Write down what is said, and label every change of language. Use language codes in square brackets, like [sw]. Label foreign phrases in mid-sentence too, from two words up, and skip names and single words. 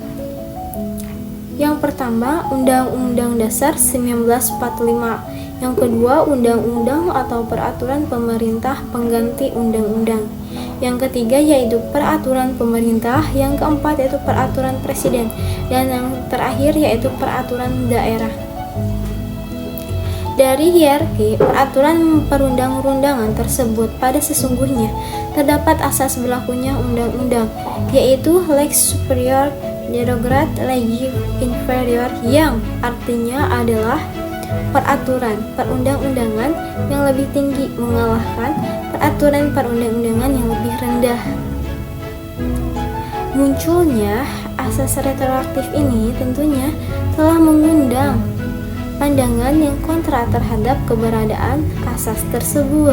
[id] yang pertama Undang-Undang Dasar 1945, yang kedua Undang-Undang atau Peraturan Pemerintah Pengganti Undang-Undang, yang ketiga yaitu Peraturan Pemerintah, yang keempat yaitu Peraturan Presiden, dan yang terakhir yaitu Peraturan Daerah. Dari hierarki peraturan perundang-undangan tersebut, pada sesungguhnya terdapat asas berlakunya undang-undang, yaitu [la] lex superior derogat legis inferior, [id] yang artinya adalah peraturan perundang-undangan yang lebih tinggi mengalahkan peraturan perundang-undangan yang lebih rendah. Munculnya asas retroaktif ini tentunya telah mengundang pandangan yang kontra terhadap keberadaan asas tersebut.